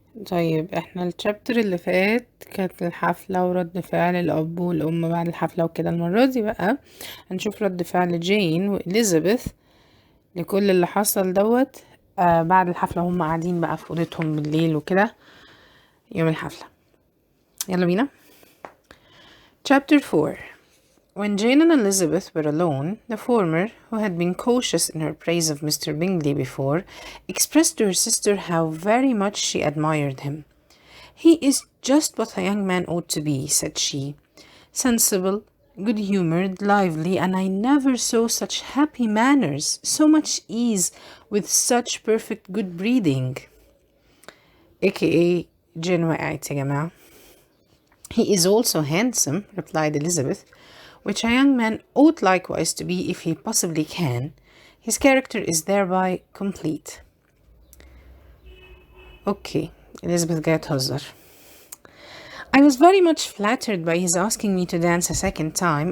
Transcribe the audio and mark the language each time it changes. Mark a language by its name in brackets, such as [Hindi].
[Arabic] طيب احنا الشابتر اللي فات كانت الحفلة ورد فعل الأب والأم بعد الحفلة وكده. المرة دي بقى هنشوف رد فعل جين وإليزابيث لكل اللي حصل دوت بعد الحفلة، هم قاعدين بقى في أوضتهم بالليل وكده يوم الحفلة. يلا بينا. Chapter 4. [English] When Jane and Elizabeth were alone, the former, who had been cautious in her praise of Mr. Bingley before, expressed to her sister how very much she admired him. "He is just what a young man ought to be," said she. "Sensible, good-humoured, lively, and I never saw such happy manners, so much ease, with such perfect good breeding." [Arabic] aka Jane وقعت يا جماعة. [English] "He is also handsome," replied Elizabeth, "which a young man ought likewise to be if he possibly can. His character is thereby complete." Okay, Elizabeth [Arabic] جاية تهزر. [English] "I was very much flattered by his asking me to dance a second time.